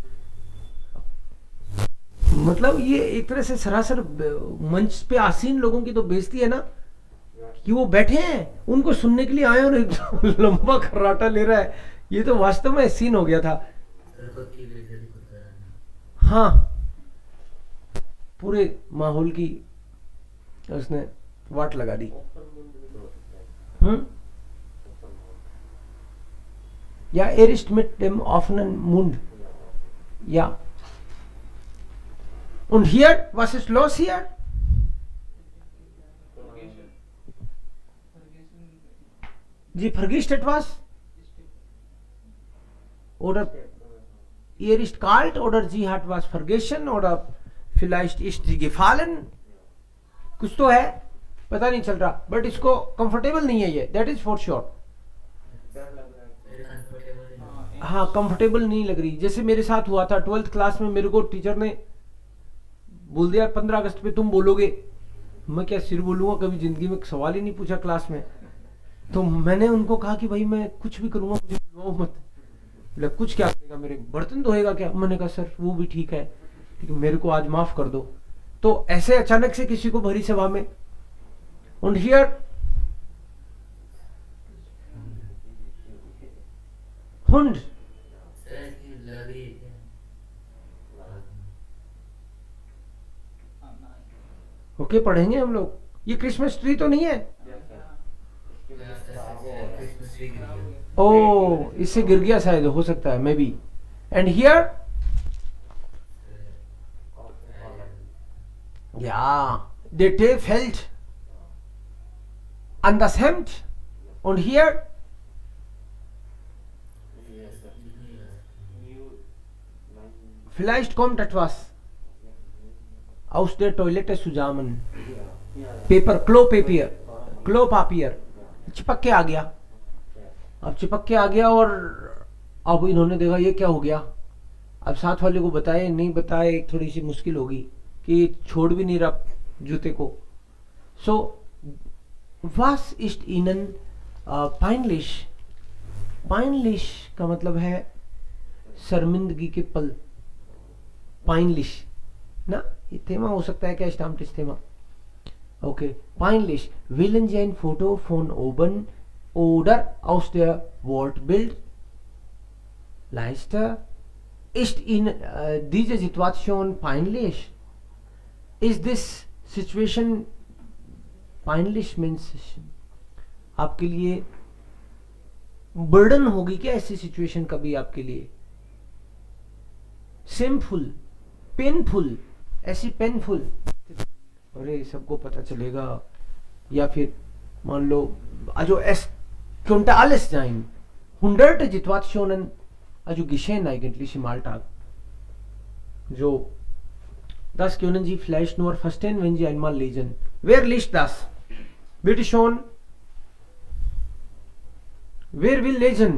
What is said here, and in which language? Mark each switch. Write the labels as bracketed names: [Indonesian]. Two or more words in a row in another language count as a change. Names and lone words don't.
[Hindi] मतलब ये एक तरह से सरासर मंच पे आसीन लोगों की तो बेइज्जती है ना, कि वो बैठे हैं उनको सुनने के लिए आए और एकदम लंबा खर्राटा ले रहा है। ये तो वास्तव में सीन हो गया था। हाँ, पूरे माहौल की उसने वाट लगा दी। [German] Ja, er ist mit dem offenen Mund. Ja. Und hier, was ist los hier? Sie vergisst etwas? Oder ihr ist kalt oder sie hat was vergessen oder vielleicht ist sie gefallen? [Hindi] कुछ तो है, पता नहीं चल रहा, बट इसको कंफर्टेबल नहीं है ये, [English] that is for sure. [Hindi] हाँ, कंफर्टेबल नहीं लग रही। जैसे मेरे साथ हुआ था 12th क्लास में, मेरे को टीचर ने बोल दिया 15 अगस्त पे तुम बोलोगे। मैं क्या सिर बोलूंगा, कभी जिंदगी में सवाल ही नहीं पूछा क्लास में। तो मैंने उनको कहा कि भाई मैं कुछ भी करूंगा, मुझे बुलवाओ मत। बोले कुछ क्या करेगा, मेरे बर्तन धोएगा क्या? मैंने कहा सर वो भी ठीक है, लेकिन मेरे को आज माफ कर दो। तो ऐसे अचानक से किसी को भरी सभा में, [German] und hier Hund, [Hindi] ओके पढ़ेंगे हम लोग। ये क्रिसमस ट्री तो नहीं है? ओ, इससे गिर गया शायद, हो सकता है, मे बी। [English] and here [German] ja, der Tee fällt an das Hemd und hier vielleicht kommt etwas aus der Toilette zusammen, [Hindi] पेपर, क्लो पापियर चिपक के आ गया। अब चिपक के आ गया और अब इन्होंने देखा ये क्या हो गया। अब साथ वाले को बताए नहीं बताए थोड़ी सी मुश्किल होगी, कि छोड़ भी नहीं रहा जूते को। [German] सो was ist ihnen peinlich? [Hindi] peinlich का मतलब है शर्मिंदगी के पल। peinlich ना, ये थेमा हो सकता है क्या, [German] Stammtisch Thema. [Hindi] ओके, [German] peinlich willen Sie ein Foto von oben oder aus der Wortbild Leiste? Ist Ihnen diese Situation peinlich? [English] Is this situation peinlich means [Hindi] आपके लिए बर्डन होगी क्या ऐसी सिचुएशन कभी आपके लिए? [English] shameful, painful, [Hindi] ऐसी पेनफुल, अरे सबको पता चलेगा। या फिर मान लो [German] also es könnte alles sein, hunderte Situationen, also geschehen eigentlich im Alltag, so das können Sie vielleicht nur verstehen, wenn Sie einmal lesen. Wer liest das? Bitte schon. Wer will lesen?